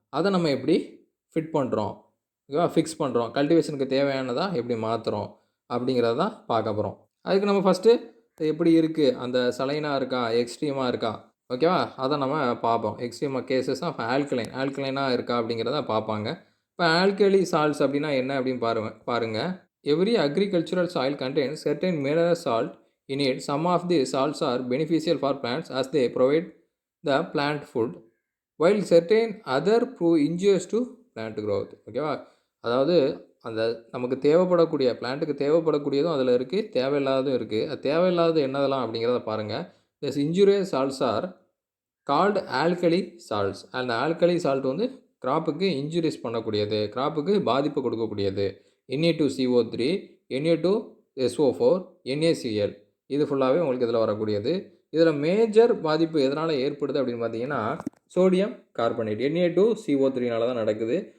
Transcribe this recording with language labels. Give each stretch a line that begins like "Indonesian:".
Tamil: அதை நம்ம எப்படி ஃபிட் பண்ணுறோம், ஓகேவா, ஃபிக்ஸ் பண்ணுறோம், கல்டிவேஷனுக்கு தேவையானதாக எப்படி மாற்றுறோம் அப்படிங்கிறத தான் பார்க்க போகிறோம். அதுக்கு நம்ம ஃபஸ்ட்டு எப்படி இருக்குது, அந்த சலைனாக இருக்கா, எக்ஸ்ட்ரீமாக இருக்கா, ஓகேவா, அதை நம்ம பார்ப்போம். எக்ஸ்ட்ரீம் கேசஸ் ஆஃப் ஆல்கலைனாக இருக்கா அப்படிங்கிறத பார்ப்பாங்க. இப்போ ஆல்கலி சால்ட்ஸ் அப்படின்னா என்ன அப்படின்னு பாருங்கள்.
English: Every agricultural soil contains certain mineral salt in it. Some of these salts are beneficial for plants as they provide the plant food, while certain other prove injurious to plant growth.
Tamil: ஓகேவா, அதாவது அந்த நமக்கு தேவைப்படக்கூடிய, பிளான்ட்டுக்கு தேவைப்படக்கூடியதும் அதில் இருக்குது, தேவையில்லாததும் இருக்குது. அது தேவையில்லாதது என்னதெல்லாம் அப்படிங்கிறத பாருங்கள்.
English: These injurious salts are called alkali salts.
Tamil: அந்த ஆல்கலி சால்ட் வந்து கிராப்புக்கு இன்ஜுரிஸ் பண்ணக்கூடியது, கிராப்புக்கு பாதிப்பு கொடுக்கக்கூடியது. Na2CO3, Na2 SO4 NaCl இது ஃபுல்லாகவே உங்களுக்கு இதில் வரக்கூடியது. இதில் மேஜர் பாதிப்பு எதனால் ஏற்படுது அப்படின்னு பார்த்தீங்கன்னா சோடியம் கார்பனேட் Na2CO3னால தான் நடக்குது.